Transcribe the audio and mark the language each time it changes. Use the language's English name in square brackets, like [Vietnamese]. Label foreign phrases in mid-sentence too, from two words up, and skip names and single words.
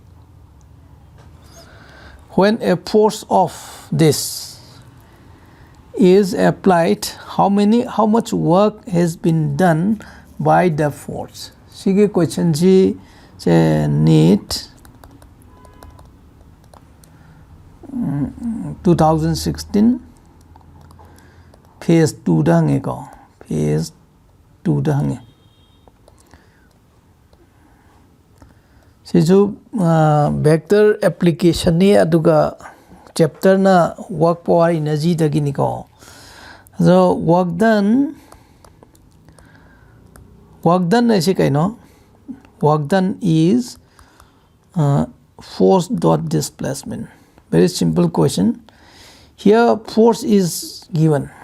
[English] When a force of this is applied, how much work has been done by the force? [Manipuri] Sige question ji NEET 2016 phase 2 da hange ko phase 2 da hange sijo [English] vector application [Manipuri] ni aduga chapter na [English] work power energy [Manipuri] dagi ni ko. [English] So work done is kaino work done is force dot displacement. Very simple question. Here force is given.